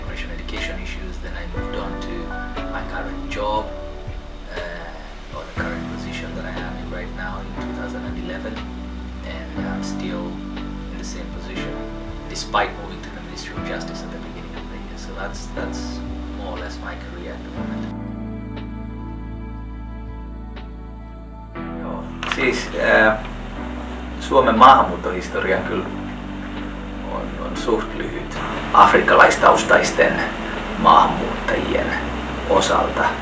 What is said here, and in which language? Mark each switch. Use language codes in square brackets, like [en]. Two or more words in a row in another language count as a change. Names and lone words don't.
[en] Then I moved on to current job or the current position that I am in right now in 2011, and I'm still in the same position despite moving to the Ministry of Justice at the beginning of the year. So that's more or less my career at the moment. [fi] Joo, siis Suomen maahanmuuttohistoria kyllä on suht lyhyt afrikkalaistaustaisten maahanmuuttajien osalta.